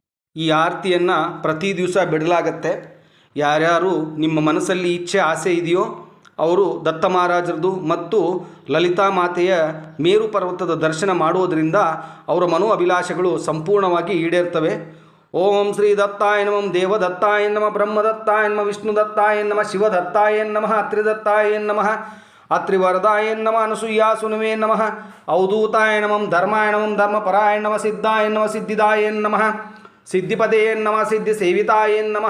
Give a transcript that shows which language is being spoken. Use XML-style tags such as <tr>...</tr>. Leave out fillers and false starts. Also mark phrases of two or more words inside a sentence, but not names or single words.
<kn>ಈ ಆರತಿಯನ್ನು ಪ್ರತಿ ದಿವಸ ಬಿಡಲಾಗತ್ತೆ. ಯಾರ್ಯಾರು ನಿಮ್ಮ ಮನಸ್ಸಲ್ಲಿ ಇಚ್ಛೆ ಆಸೆ ಇದೆಯೋ ಅವರು ದತ್ತ ಮಹಾರಾಜರದು ಮತ್ತು ಲಲಿತಾ ಮಾತೆಯ ಮೇರು ಪರ್ವತದ ದರ್ಶನ ಮಾಡುವುದರಿಂದ ಅವರ ಮನೋ ಅಭಿಲಾಷೆಗಳು ಸಂಪೂರ್ಣವಾಗಿ ಈಡೇರ್ತವೆ.</kn> <sa>ಓಂ ಶ್ರೀ ದತ್ತಾಯ ನಮಃ, ದೇವದತ್ತಾಯ ನಮಃ, ಬ್ರಹ್ಮದತ್ತಾಯ ನಮಃ, ವಿಷ್ಣುದತ್ತಾಯ ನಮಃ, ಶಿವದತ್ತಾಯ ನಮಃ, ಅತ್ರಿದತ್ತಾಯ ನಮಃ, ಅತ್ರಿವರದಾಯ ನಮಃ, ಅನಸೂಯಾಸುನವೇ ನಮಃ, ಅವಧೂತಾಯ ನಮಃ, ಧರ್ಮಾಯ ನಮಃ, ಧರ್ಮಪರಾಯ ನಮಃ, ಸಿದ್ಧಾಯ ನಮಃ, ಸಿದ್ಧಿದಾಯ ನಮಃ, ಸಿದ್ಧಿಪದೇ ನಮಃ, ಸಿದ್ಧಿ ಸೇವಿತಾಯ ನಮಃ,</sa>